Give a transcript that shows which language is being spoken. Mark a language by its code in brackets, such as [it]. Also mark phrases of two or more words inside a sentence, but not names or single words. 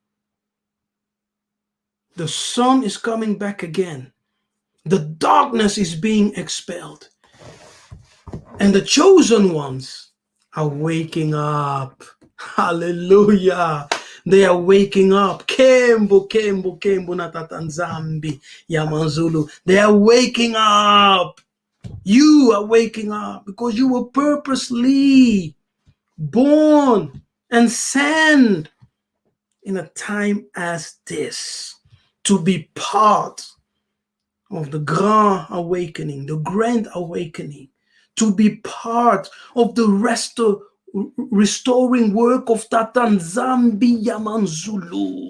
[en] The sun is coming back again. The darkness is being expelled. And the chosen ones are waking up. Hallelujah. They are waking up. [kg] Kembo, kembo, kembo natatanzambi yamanzulu. [en] They are waking up. You are waking up because you were purposely born and sent in a time as this to be part of the grand awakening, the grand awakening, to be part of the restoring work of Tatanzambi Yamanzulu.